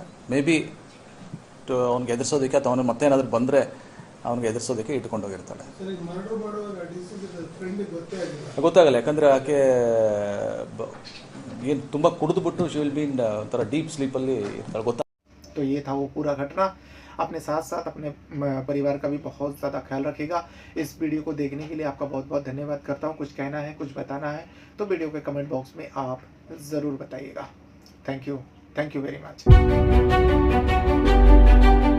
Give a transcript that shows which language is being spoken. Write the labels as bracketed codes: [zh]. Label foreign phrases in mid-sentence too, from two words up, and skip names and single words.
[en] may be [kn] ಅವ್ನಿಗೆ ಎದುರಿಸೋದಕ್ಕೆ ಅಥವಾ ಅವನು ಮತ್ತೇನಾದರೂ ಬಂದರೆ ಅವನಿಗೆ ಎದುರಿಸೋದಕ್ಕೆ ಇಟ್ಕೊಂಡೋಗಿರ್ತಾಳೆ. ಗೊತ್ತಾಗಲ್ಲ, ಯಾಕಂದರೆ ಆಕೆ ಏನು ತುಂಬ ಕುಡಿದ್ಬಿಟ್ಟು [en] she will be in [kn] ಒಂಥರ [en] deep sleep [kn] ಇರ್ತಾಳೆ. ಗೊತ್ತಾ. [hi] तो ये था वो पूरा घटना. अपने साथ साथ अपने परिवार का भी बहुत ज़्यादा ख्याल रखिएगा. इस वीडियो को देखने के लिए आपका बहुत बहुत धन्यवाद करता हूँ. कुछ कहना है, कुछ बताना है तो वीडियो के [en] comment box [hi] में आप ज़रूर बताइएगा. [en] thank you very much.